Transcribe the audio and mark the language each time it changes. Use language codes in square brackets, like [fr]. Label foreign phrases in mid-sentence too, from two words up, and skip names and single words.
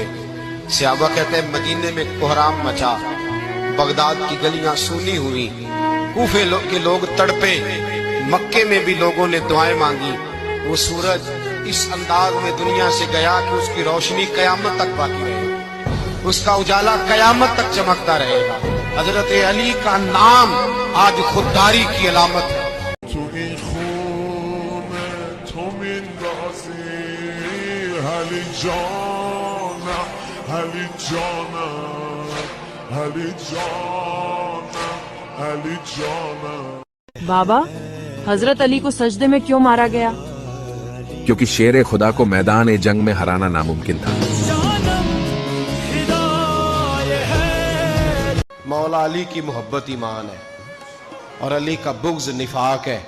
[ur] صحابہ کہتے ہیں مدینے میں کوہرام مچا، بغداد کی گلیاں سونی ہوئی، کوفے کے لوگ تڑپے، مکے میں بھی لوگوں نے دعائیں مانگی. وہ سورج اس انداز میں دنیا سے گیا کہ اس کی روشنی قیامت تک باقی رہے گی، اس کا اجالا قیامت تک چمکتا رہے گا. حضرت علی کا نام آج خودداری کی علامت ہے. [fa] تو این خون تو میندازی علی جانم، علی جانم، علی جانم، علی جانم. [ur] بابا، حضرت علی کو سجدے میں کیوں مارا گیا؟ کیونکہ شیر خدا کو میدان جنگ میں ہرانا ناممکن تھا. مولا علی کی محبت ایمان ہے اور علی کا بغض نفاق ہے.